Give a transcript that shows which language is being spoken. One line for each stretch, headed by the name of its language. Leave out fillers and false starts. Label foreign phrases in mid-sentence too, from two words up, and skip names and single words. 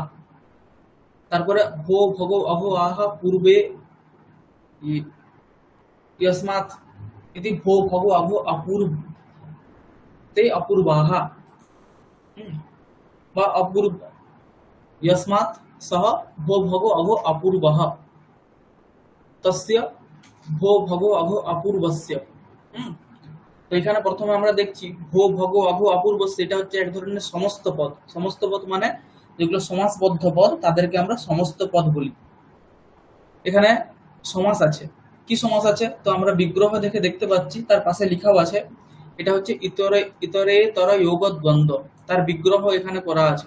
Sanskrit: তারপরে ভো ভগো অঘো আহা পূর্বে यस्मात् इति भो भगो अघो अपूर्वे अपूर्वाहा বা অপূর্ব यस्मात् सह भो भगो अघो अपूर्वः तस्य भो भगो अघो अपूर्वस्य।
Bangla: তো এখানে প্রথমে আমরা দেখছি
Sanskrit: ভো ভগো অঘো অপূর্বস্য,
Bangla: এটা হচ্ছে এক ধরনের সমস্ত পদ। সমস্ত পদ মানে যেগুলো সমাসবদ্ধ পদ, তাদেরকে আমরা সমস্ত পদ বলি। এখানে সমাস আছে। কি সমাস আছে? তো আমরা বিগ্রহ দেখে দেখতে পাচ্ছি, তার পাশে লেখাও আছে এটা হচ্ছে ইতরে ইতরেতর যোগ দ্বন্দ্ব, তার বিগ্রহ এখানে করা আছে।